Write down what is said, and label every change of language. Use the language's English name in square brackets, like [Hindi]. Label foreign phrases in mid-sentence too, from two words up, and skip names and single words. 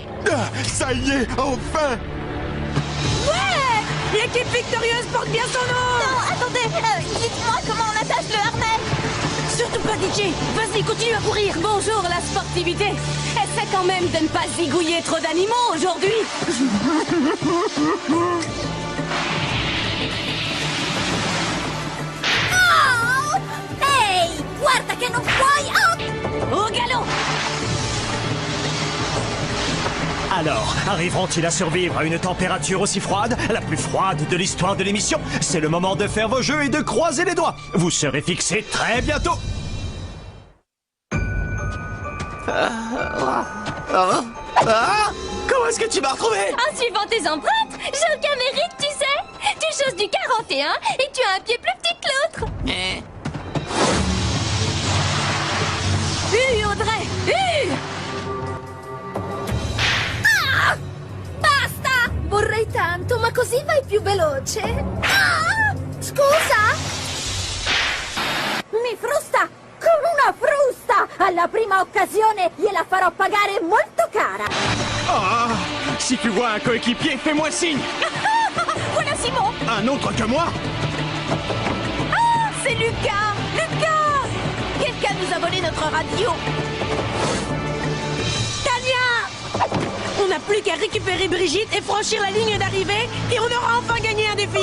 [French] Ah, ça y est, enfin! Ouais! L'équipe victorieuse porte bien son nom. Non, attendez, dites-moi comment on attache le harnais. Surtout pas DJ. Vas-y, continue à courir. Bonjour, la sportivité. Essaie quand même de ne pas zigouiller trop d'animaux aujourd'hui. Oh! [Italian] Ehi, guarda che non puoi... [French] Au galop! Alors, arriveront-ils à survivre à une température aussi froide, la plus froide de l'histoire de l'émission? C'est le moment de faire vos jeux et de croiser les doigts. Vous serez fixés très bientôt. Comment est-ce que tu m'as retrouvé? En suivant tes empreintes, j'ai aucun mérite, tu sais. Tu choses du 41 et tu as un pied plus petit que l'autre. Audrey! [Italian] Basta! Vorrei tanto, ma così vai più veloce. Ah! Scusa? Mi frusta come una frusta! Alla prima occasione gliela farò pagare molto cara. [French] Ah, si tu vois un coéquipier, fais-moi signe. Voilà Simon. Un autre que moi? Ah, c'est Lucas. Lucas! Quelqu'un nous a volé notre radio. Tania! On n'a plus qu'à récupérer Brigitte et franchir la ligne d'arrivée et on aura enfin gagné un défi.